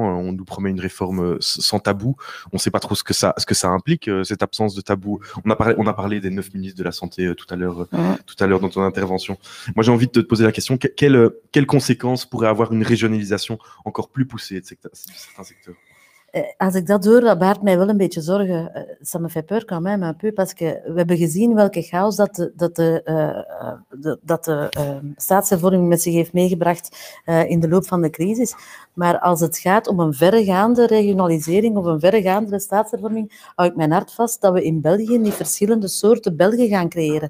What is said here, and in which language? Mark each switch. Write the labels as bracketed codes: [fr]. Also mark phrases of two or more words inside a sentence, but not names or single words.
[fr] On nous promet une réforme sans tabou. On ne sait pas trop ce que ça implique, cette absence de tabou. On a parlé des 9 ministres de la Santé tout à l'heure dans ton intervention. Moi, j'ai envie de te poser la question, quelles conséquences pourrait avoir une régionalisation encore plus poussée de certains secteurs? [nl] Als ik dat hoor, dat baart mij wel een beetje zorgen. [fr] Ça me fait peur quand même un peu, parce que [nl] we hebben gezien welke chaos dat de staatshervorming met zich heeft meegebracht in de loop van de crisis. Maar als het gaat om een verregaande regionalisering of een verregaande staatshervorming, hou ik mijn hart vast dat we in België niet verschillende soorten Belgen gaan creëren.